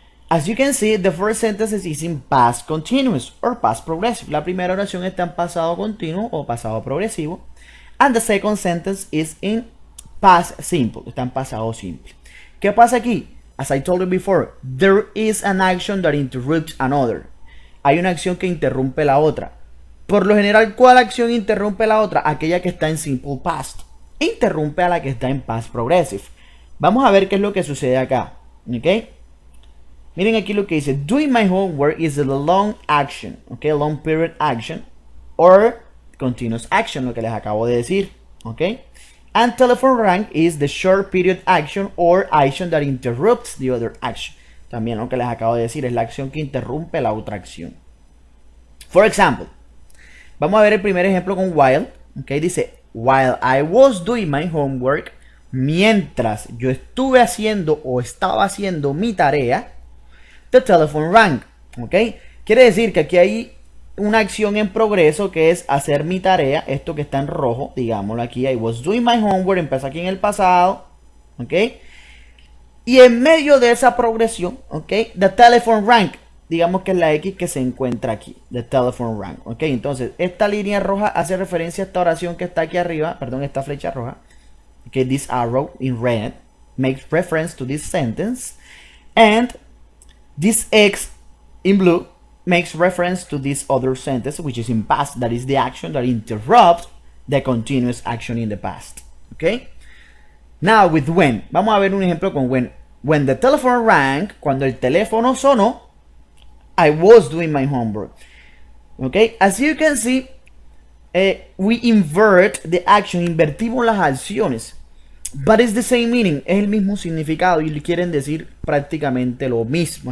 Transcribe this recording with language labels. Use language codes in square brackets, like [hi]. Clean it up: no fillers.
[en] As you can see, the first sentence is in past continuous or past progressive. [es] La primera oración está en pasado continuo o pasado progresivo. [en] And the second sentence is in past simple. [es] Está en pasado simple. ¿Qué pasa aquí? [en] As I told you before, there is an action that interrupts another. [es] Hay una acción que interrumpe la otra. Por lo general, ¿cuál acción interrumpe la otra? Aquella que está en simple past. Interrumpe a la que está en past progressive. Vamos a ver qué es lo que sucede acá. ¿Ok? Miren aquí lo que dice. [en] Doing my homework is a long action. ¿Ok? Long period action. Or continuous action, [es] lo que les acabo de decir. [en] ¿Ok? And telephone rang is the short period action or action that interrupts the other action. [es] También lo que les acabo de decir es la acción que interrumpe la otra acción. [en] For example. [es] Vamos a ver el primer ejemplo con while. Ok, dice, [en] while I was doing my homework, [es] mientras yo estuve haciendo o estaba haciendo mi tarea, [en] the telephone rang. [es] Ok, quiere decir que aquí hay una acción en progreso que es hacer mi tarea, esto que está en rojo, digámoslo aquí, [en] I was doing my homework, [es] empieza aquí en el pasado, ¿ok? Y en medio de esa progresión, ¿ok? [en] The telephone rang, [es] digamos que es la X que se encuentra aquí, the telephone rang, ¿ok? Entonces, esta línea roja hace referencia a esta oración que está aquí arriba, perdón, esta flecha roja, ¿ok? [en] This arrow in red makes reference to this sentence, and this X in blue makes reference to this other sentence, which is in past, that is the action that interrupts the continuous action in the past, ¿ok? Now with when, [es] vamos a ver un ejemplo con when. [en] When the telephone rang, [es] cuando el teléfono sonó, [en] I was doing my homework. Okay, as you can see, we invert the action, [es] invertimos las acciones. [en] But it's the same meaning, [es] es el mismo significado y quieren decir prácticamente lo mismo.